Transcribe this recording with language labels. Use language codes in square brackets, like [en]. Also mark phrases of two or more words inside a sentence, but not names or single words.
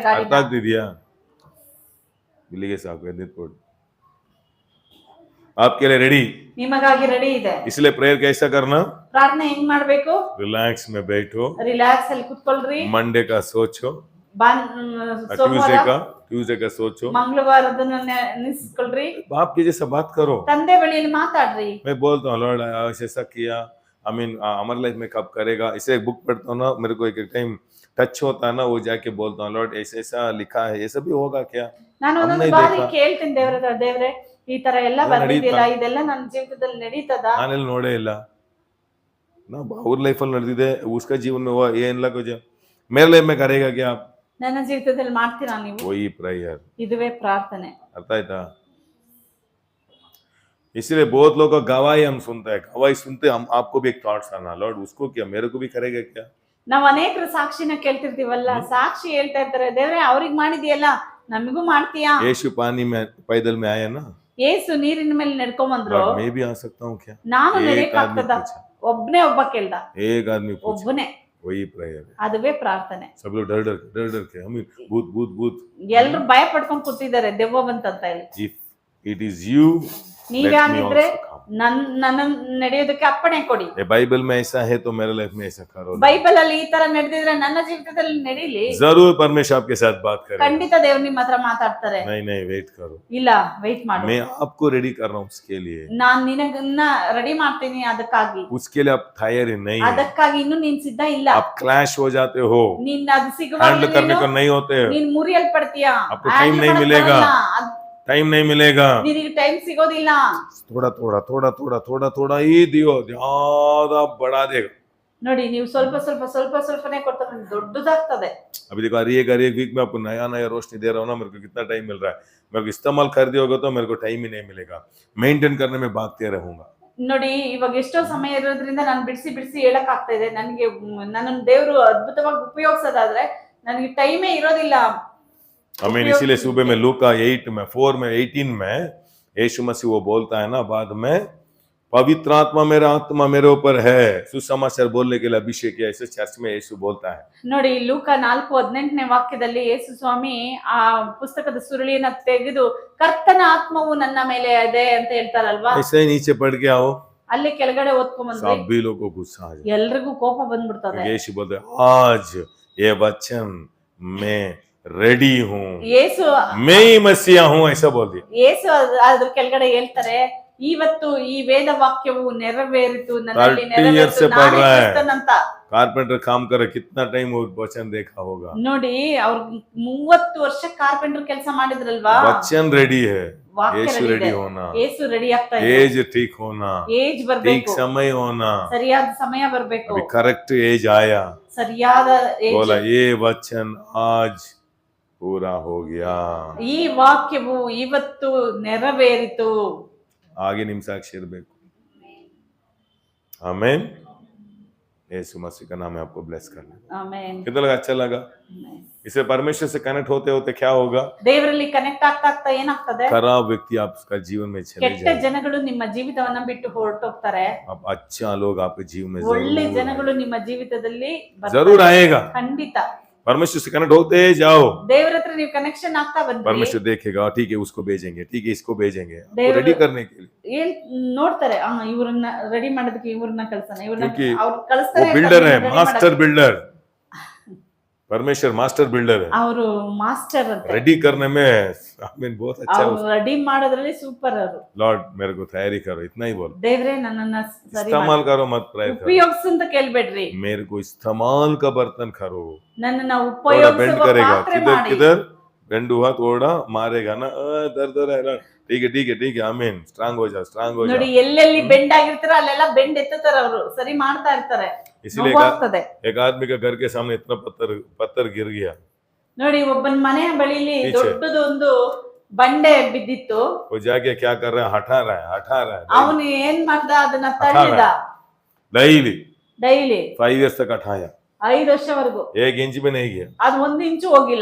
[hi] अर्थ [kn] ಗಾಡಿನ. ಆಗ್ತಿದ್ಯಾ? ಇಲ್ಲಿಗೆ ಸಾಕು, ಎದ್ದಿಟ್ಕೊಡಿ. [hi] आपके लिए रेडी, [kn] ನಿಮಗಾಗಿ ರೆಡಿ ಇದೆ. [hi] इसलिए प्रेयर कैसा करना? [kn] ಪ್ರಾರ್ಥನೆ ಹೆಂಗ್ ಮಾಡ್ಬೇಕು? [hi] रिलैक्स में बैठो, [kn] ರಿಲ್ಯಾಕ್ಸ್ ಅಲ್ಲಿ ಕುತ್ಕೊಳ್ರಿ. [hi] मंडे का सोचो, [kn] ಸೋಮವಾರ [hi] ट्यूसडे का सोचो, [kn] ಮಂಗಳವಾರದನ್ನ ನಿಸ್ಕೊಳ್ರಿ. [hi] बाप के जैसा बात करो. [kn] ತಂದೆ ಬಳಿಯಲ್ಲಿ ಮಾತಾಡ್ರಿ. [hi] मैं बोलता हूँ, लॉर्ड ऐसा किया, हमारे लाइफ में कब करेगा? इसे एक बुक पढ़ता हूँ ना, मेरे को एक [en] time touch [hi] होता है ना, वो जाके बोलता हूँ, लॉर्ड ऐसा लिखा है, ये सब भी होगा क्या? [kn] ನಾನು ಒಂದೊಂದು [hi] हमने [kn] ಬಾರಿ [hi] देखा. [kn] ಕೇಳ್ತೀನಿ ದೇವ್ರೆ, ಈ ತರ ಎಲ್ಲ ಬಂದಿದೆಯಲ್ಲ, ಇದೆಲ್ಲ ನನ್ನ ಜೀವಿತದಲ್ಲಿ ನಡೀತದ? ನಾನೆಲ್ಲ ನೋಡೇ ಇಲ್ಲ. ಅವ್ರ ಲೈಫಲ್ಲಿ ನಡೆದಿದೆ, [hi] उसका जीवन में हुआ, ये इनला कुछ मेरे लाइफ में करेगा क्या? [kn] ನನ್ನ ಜೀವಿತದಲ್ಲಿ ಮಾಡ್ತೀರಾ ನೀವು? [hi] वही प्रेयर. [kn] ಇದುವೇ ಪ್ರಾರ್ಥನೆ. ಅರ್ಥ ಆಯ್ತಾ? [hi] इसलिए बहुत लोग का गवाही हम सुनते हैं, गवाही सुनते हम आपको भी एक थॉट्स आना, लॉर्ड उसको क्या, मेरे को भी करेगा क्या? [kn] ನಾವ್ ಅನೇಕರು ಸಾಕ್ಷಿನ ಕೇಳ್ತಿರ್ತೀವಲ್ಲ, ಸಾಕ್ಷಿ ಹೇಳ್ತಾ ಇರ್ತಾರೆ, ದೇವ್ರೆ ಅವ್ರಿಗೆ ಮಾಡಿದ್ಯಲ್ಲ ನಮಗೂ ಮಾಡ್ತೀಯಾ? [hi] यीशु पानी में पैदल में आया ना, [kn] ಯೇಸು ನೀರಿನ ಮೇಲೆ ನಡ್ಕೊಂಡ್ ಬಂದ್ರು, [hi] लॉर्ड मैं भी आ सकता हूँ क्या? [kn] ನಾನು [hi] एक [kn] ನಡೆಯಕ್ [hi] आदमी [kn] ಆಗ್ತದ? [hi] पूछा, [kn] ಒಬ್ನೇ ಒಬ್ಬ ಕೇಳ್ದ, [hi] एक आदमी पूछा, [kn] ಒಬ್ಬನೇ. [hi] वही प्रेयर है. [kn] ಅದುವೇ ಪ್ರಾರ್ಥನೆ. [hi] सब लोग डर डर के भूत भूत भूत, [kn] ಎಲ್ರು ಭಯ ಪಡ್ಕೊಂಡ್ ಕೂತಿದ್ದಾರೆ ದೆವ್ವ ಬಂತಂತ ಹೇಳಿ. [en] if it is you, [kn] ನೀವೇ [en] let me [kn] ಆಗಿದ್ರೆ [en] also come. [kn] ನನ್ನ ನಡೆಯೋದಕ್ಕೆ ಅಪ್ಪಣೆ ಕೊಡಿ. [hi] बाइबल में ऐसा है तो मेरे लाइफ में ऐसा करो. [kn] ಬೈಬಲ್ ಅಲ್ಲಿ ಈ ತರ ನಡೆದಿದ್ರೆ ನನ್ನ ಜೀವಿತದಲ್ಲಿ ನಡೀಲಿ. [hi] जरूर परमेश्वर आपके साथ बात करेगा. [kn] ಖಂಡಿತ ದೇವ್ರು ನಿಮ್ಮ ಹತ್ರ ಮಾತಾಡ್ತಾರೆ. [hi] नहीं वेट करो, [kn] ಇಲ್ಲ ವೇಟ್ ಮಾಡು, [hi] मैं आपको रेडी कर रहा हूँ उसके लिए. [kn] ನಾನ್ ನಿನಗನ್ನ ರೆಡಿ ಮಾಡ್ತೀನಿ ಅದಕ್ಕಾಗಿ. [hi] उसके लिए आप तैयार नहीं है, [kn] ಅದಕ್ಕಾಗಿ ಇನ್ನು ನೀನ್ ಸಿದ್ಧ ಇಲ್ಲ. [hi] आप क्लैश हो जाते हो, [kn] ನೀನ್ ಅದು [hi] हैंडल करने को [kn] ಸಿಗುವಾಗ [hi] नहीं होते, [kn] ನೀನ್ ಮುರಿಯಲ್ಪಡ್ತೀಯಾ? [hi] आपको टाइम नहीं मिलेगा, टाइम नहीं मिलेगा. [kn] ನಿನಗೆ ಟೈಮ್ ಸಿಗೋದಿಲ್ಲ. [hi] थोड़ा थोड़ा थोड़ा थोड़ा थोड़ा थोड़ा ही दियो, ज्यादा बढ़ा देगा. [kn] ನೋಡಿ, ನೀವು ಸ್ವಲ್ಪ ಸ್ವಲ್ಪ ಸ್ವಲ್ಪ ಸ್ವಲ್ಪನೇ ಕೊಡ್ತಾರೆ, ದೊಡ್ಡದಾಗ್ತದೆ. [hi] अभी देखो, हर एक वीक में आपको नया नया रोशनी दे रहा हूँ ना, मेरे को कितना टाइम मिल रहा है. मेरे को इस्तेमाल कर दिया होगा तो मेरे को टाइम ही नहीं मिलेगा. मेंटेन करने में भागते रहूंगा. [kn] ನೋಡಿ ಇವಾಗ ಎಷ್ಟೋ ಸಮಯ ಇರೋದ್ರಿಂದ ನಾನು ಬಿಡಿಸಿ ಹೇಳಕ್ ಆಗ್ತಾ ಇದೆ. ನನಗೆ ನನ್ನ ದೇವರು ಅದ್ಭುತವಾಗಿ ಉಪಯೋಗಿಸೋದಾದ್ರೆ ನನಗೆ ಟೈಮೇ ಇರೋದಿಲ್ಲ. [hi] आमीन। इसीलिए सुबह में लूका 4:18 में यीशु मसीह वो बोलता है ना, बाद में पवित्र आत्मा मेरे ऊपर है, सुसमाचार बोलने के लिए अभिषेक किया, ऐसे चर्च में यीशु बोलता है। [kn] ನೋಡಿ ಲೂಕ 4:18ನೇ ವಾಕ್ಯದಲ್ಲಿ ಯೇಸು ಸ್ವಾಮಿ ಆ ಪುಸ್ತಕದ ಸುರುಳಿಯನ್ನ ತೆಗೆದು ಕರ್ತನ ಆತ್ಮವು ನನ್ನ ಮೇಲೆ ಇದೆ ಅಂತ ಹೇಳ್ತಾರಲ್ವಾ, [hi] ऐसे ही नीचे पढ़ के आओ, [kn] ಅಲ್ಲಿ ಕೆಳಗಡೆ ಓದ್ಕೊಂಡ್ ಬಂದ್ರೆ [hi] सभी लोगों को गुस्सा आ जाए। [kn] ಎಲ್ರಿಗೂ ಕೋಪ ಬಂದ್ಬಿಡ್ತದೆ. [hi] यीशु बोलते आज ये वचन मैं रेडी हूँ, [kn] ಯೇಸು [hi] मैं ही मसीहा हूँ, ऐसा बोल दिया। [kn] ಯೇಸು ಅದ್ರ ಕೆಳಗಡೆ ಹೇಳ್ತಾರೆ, ಇವತ್ತು ಈ ವೇದ ವಾಕ್ಯವು ನೆರವೇರಿತು, ನನ್ನಲ್ಲಿ [hi] 30 years से पढ़ रहा है। [kn] ಕ್ರಿಸ್ತನಂತ. [hi] कारपेंटर काम करे, कितना टाइम वो वचन देखा होगा। [kn] ನೋಡಿ ಅವ್ರು 30 ವರ್ಷ ಕಾರ್ಪೆಂಟರ್ ಕೆಲಸ ಮಾಡಿದ್ರಲ್ವಾ, [hi] वचन रेडी है, [kn] ವಾಕ್ಯ [hi] यीशु [en] ready [hi] रेडी [kn] ಇದೆ. [hi] होना, [kn] ಯೇಸು ರೆಡಿ ಆಗ್ತಾ ಇದೆ, [hi] एज ठीक होना, [kn] ಏಜ್ [hi] ठीक [kn] ಬರ್ಬೇಕು, [hi] समय होना, [kn] ಸರಿಯಾದ ಸಮಯ ಬರ್ಬೇಕು, [hi] अभी करेक्ट एज आया, [kn] ಸರಿಯಾದ ಏಜ್. [hi] बोला ये वचन आज पूरा हो गया, [kn] ಈ ವಾಕ್ಯವು ಇವತ್ತು ನೆರವೇರಿತು. ಆಗೆ ನಿಮ್ ಸಾಕ್ಷಿ ಇರಬೇಕು। आमीन। [hi] यीशु मसीह का नाम है, आपको ब्लेस कर ले। [kn] ಆಮೆನ್. [hi] कितना लगा? अच्छा लगा? इससे परमेश्वर से कनेक्ट होते होते क्या होगा? [kn] ದೇವರಲ್ಲಿ ಕನೆಕ್ಟ್ ಆಗ್ತಾ ಏನಾಗ್ತದೆ, [hi] खराब व्यक्ति आपका जीवन में चले [kn] ಕೆಟ್ಟ [hi] जाए, [kn] ಜನಗಳು ನಿಮ್ಮ ಜೀವಿತವನ್ನ ಬಿಟ್ಟು ಹೊರಟೋಗ್ತಾರೆ, [hi] अब अच्छा लोग आपके जीवन में [kn] ಒಳ್ಳೆ [hi] जरूर [kn] ಜನಗಳು ನಿಮ್ಮ ಜೀವಿತದಲ್ಲಿ ಬರ್ತಾರೆ. [hi] जरूर आएगा। [kn] ಖಂಡಿತ [hi] परमेश्वर से कनेक्ट होते जाओ, [kn] ದೇವರ ಹತ್ರ ನೀವು ಕನೆಕ್ಷನ್ ಆಗ್ತಾ ಬಂದ್ರಿ, [hi] परमेश्वर देखेगा, ठीक है उसको भेजेंगे, ठीक है इसको भेजेंगे, देव- रेडी करने के लिए। [kn] ನೋಡ್ತಾರೆ, ಇವ್ರನ್ನ ರೆಡಿ ಮಾಡೋದಕ್ಕೆ ಇವ್ರನ್ನ ಕಳ್ಸಾನೆ, ಇವ್ರನ್ನ [hi] क्योंकि [kn] ಅವ್ರು [hi] वो [kn] ಕಳಿಸ್ತಾರೆ, [hi] बिल्डर है, [en] master builder, [hi] परमेश्वर [en] master builder [hi] है। [kn] ಅವರು ಮಾಸ್ಟರ್ ಅಂತ. [hi] रेडी करने में आमीन, बहुत अच्छा है। [kn] ಅವ್ರು ರೆಡಿ ಮಾಡೋದ್ರಲ್ಲಿ ಸೂಪರ್. ಅವರು [hi] लॉर्ड मेरे को तैयारी करो, इतना ही बोलो, [kn] ದೇವ್ರೆ ನನ್ನನ್ನ ಸರಿ [hi] इस्तेमाल करो, मत प्रेयर करो, [kn] ಉಪಯೋಗಿಸು ಅಂತ ಕೇಳ್ಬೇಡ್ರಿ, [hi] मेरे को इस्तेमाल का बर्तन करो। [kn] ನನ್ನನ್ನ [hi] थोड़ा बेंड [kn] ಉಪಯೋಗಿಸುವ [hi] करेगा, [kn] ಪಾತ್ರೆ [hi] किधर [kn] ಮಾಡಿ. [hi] किधर बेंड हुआ थोड़ा मारेगा ना, दर दर है, ठीक है ठीक है ठीक है, आमीन, स्ट्रांग हो जा, स्ट्रांग हो [kn] ನೋಡಿ [hi] जा। [kn] ಎಲ್ಲೆಲ್ಲಿ ಬೆಂಡ್ ಆಗಿರ್ತಾರ ಅಲ್ಲೆಲ್ಲ ಬೆಂಡ್ ಎತ್ತುತ್ತಾರೆ, ಅವರು ಸರಿ ಮಾಡ್ತಾ ಇರ್ತಾರೆ, [hi] इसीलिए [kn] ನೋವಾಗ್ತದೆ. [hi] एक आदमी का घर के सामने इतना पत्थर गिर गया, [kn] ನೋಡಿ ಒಬ್ಬನ ಮನೆಯ ಬಳಿಲಿ ಈಚೆ. ದೊಡ್ಡದೊಂದು ಬಂಡೆ ಬಿದ್ದಿತ್ತು, [hi] वो जाके क्या कर रहा है, हटा रहा है [kn] ಅವನು ಏನ್ ಮಾಡ್ದ, ಅದನ್ನ ತಳ್ಳಿದ [hi] डेली [kn] ಡೈಲಿ [hi] 5 years तक हटाया, [kn] 5 ವರ್ಷವರೆಗೂ. [hi] 1 इंच भी नहीं गया, [kn] ಅದು 1 ಇಂಚು ಹೋಗಿಲ್ಲ,